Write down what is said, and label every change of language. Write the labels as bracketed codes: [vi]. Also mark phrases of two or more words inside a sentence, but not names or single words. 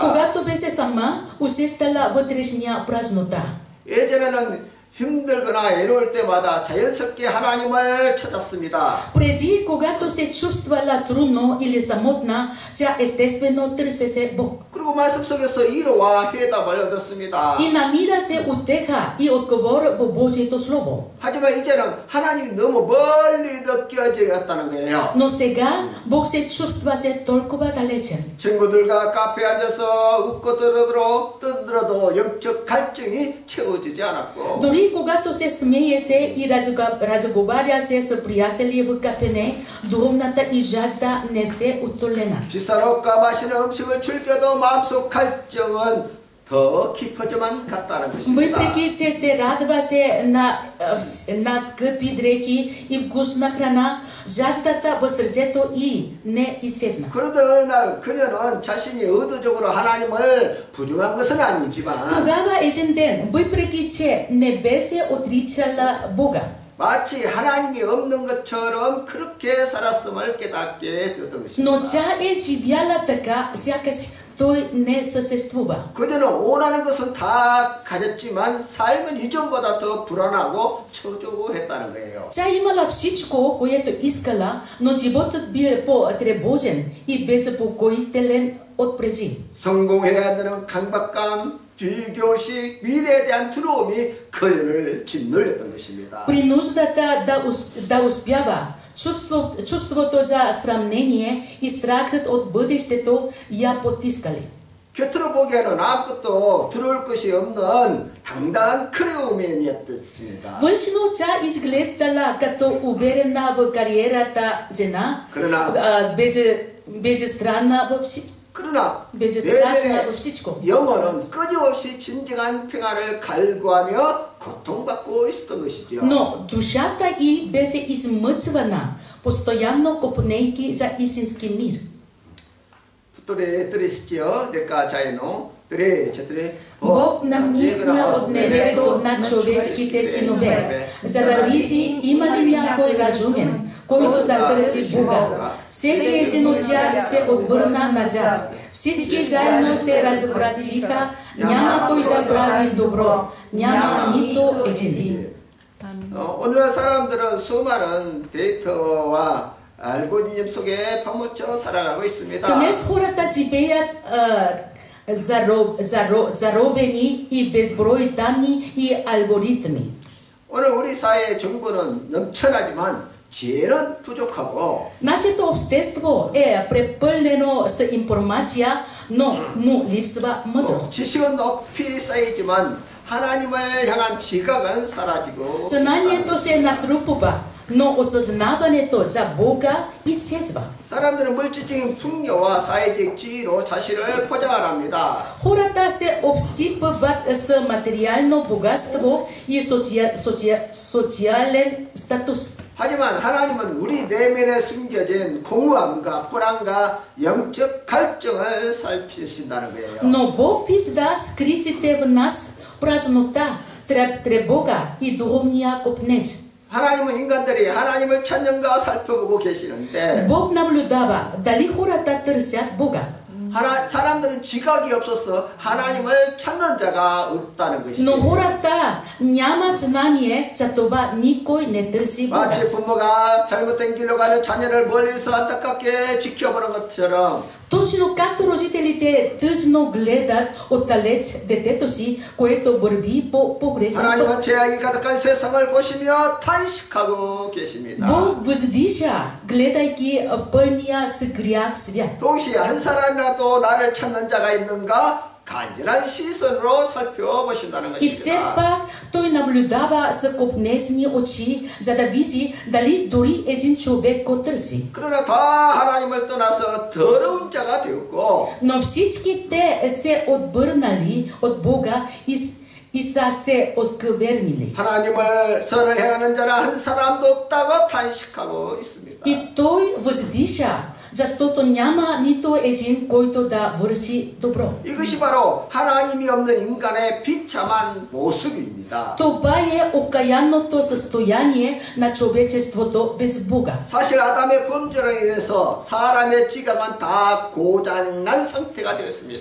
[bg] Когато беше сама, усещала вътрешния празнота. [ko] 예전에는 힘들거나 외로울 때마다 자연스럽게 하나님을 찾았습니다. [bg] Преди, когато се чувствала трудно или самотна, тя естествено търсеше Бог. [ko] 그리고 말씀 속에서 위로와 해답을 얻었습니다. [bg] И намира се утеха и отговор в Божието Слово. [ko] 하지만 이제는 하나님이 너무 멀리 느껴졌다는 거예요. [bg] Но сега Бог се чувстваше толкова далечен. [ko] 친구들과 카페에 앉아서 웃고 떠들어도 영적 갈증이 채워지지 않았고 [bg] Дори когато се смееше и разговаряше с приятели в кафене, духовната и жажда не се утолена. [ko] 비싼 옷과 맛있는 음식을 즐겨도 마음속 갈증은 더 깊어져만 갔다는 것입니다. [bg] Въпреки че се радваше на скъпи дрехи и вкусна храна, жаждата в сърцето и не изчезна. [ko] 그러던 어느 날 그녀는 자신이 의도적으로 하나님을 부정한 것은 아니지만 [bg] Тогава един ден, въпреки че не беше отричала Бога, [ko] 마치 하나님이 없는 것처럼 그렇게 살았음을 깨닫게 되었던 [bg] но [ko] 것입니다. [bg] тя живяла така, сякаш той не съществува. [ko] 그녀는 원하는 것은 다 가졌지만 삶은 이전보다 더 불안하고 초조했다는 거예요. [bg] Тя имала всичко, което искала, но животът бил по-тревожен и безпокоителен от преди. [ko] 성공해야 되는 강박감, 비교식, 미래에 대한 두려움이 그녀를 짓눌렸던 것입니다. [bg] При нуждата да успява, чувството за сравнение и страхът от бъдещето я потискали. [ko] 곁으로 보기에는 아무것도 두려울 것이 없는 당당한 크레오맨이었습니다. [bg] Външно тя изглеждала като уверена в кариерата жена, безстранна във всичко. [ko] 그러나 [bg] безстрашна във всичко. [ko] 영혼은 끊임없이 진정한 평안을 갈구하며 고통받고 있었던 것이죠. [bg] Но душата й беше измъчвана, постоянно копнейки за истински мир. Вторе тристио дека чайно тре четири Бог надникна от небето на човешките синове, за да види има ли някой разумен, който да търси Бога. Всеки един от тях се отвърна назад. Всички заедно се развратиха, няма кой да прави добро, няма нито един. [ko] 오늘날 사람들은 수많은 데이터와 알고리즘 속에 파묻혀 살아가고 있습니다. [bg] Днес хората живеят заробени и безброй данни и алгоритми. [ko] 오늘 우리 사회의 정보는 넘쳐나지만 지혜는 부족하고 [bg] Нашето общество е препълнено с информация, но му липсва мъдрост. [ko] 지식은 높이 쌓이지만 하나님을 향한 지각은 사라지고 [bg] Знанието се натрупва, но осъзнаването за Бога изчезва. [ko] 사람들은 물질적인 풍요와 사회적 지위로 자신을 포장을 합니다. [bg] Хората се обсипват с материално богатство и социален статус. [ko] 하지만 하나님은 우리 내면에 숨겨진 공허함과 불안과 영적 갈증을 살피신다는 거예요. [bg] Но Бог вижда скритите в нас празнота, тревога и духовния копнеж. [ko] 하나님은 인간들이 하나님을 찾는가 살펴보고 계시는데 [bg] Бог наблюдава дали хората търсят Бога. [ko] 사람들은 지각이 없어서 하나님을 찾는 자가 없다는 [bg] Но [ko] 것이죠. [bg] хората нямат знание, за това никой не търси Бога. [ko] 마치 부모가 잘못된 길로 가는 자녀를 멀리서 안타깝게 지켜보는 것처럼 [bg] Точно както родителите тъжно гледат отдалеч детето си, което върви по погрешен път. [ko] 하나님은 죄악이 가득한 세상을 보시며 탄식하고 계십니다. [bg] Бог въздиша, гледайки пълния с грях свят. [ko] 동시에 한 사람이나 한순간도 나를 찾는 자가 있는가? 간절한 시선으로 살펴보신다는 [bg] И все [ko] 것입니다. [bg] пак той наблюдава с копнезни очи, за да види дали дори един човек го търси. [ko] 그러나 다 하나님을 떠나서 더러운 자가 되었고 [bg] Но всички те се отбърнали от Бога и са се осквернили. [ko] 하나님을 선을 행하는 자는 한 사람도 없다고 탄식하고 있습니다. [bg] И той въздиша, защото няма нито един, който да върши добро. [ko] 이것이 바로 하나님이 없는 인간의 비참한 모습입니다. [bg] Това е окаянното състояние на човечеството без Бога. [ko] 사실 아담의 범죄로 인해서 사람의 지각은 다 고장난 상태가 되었습니다.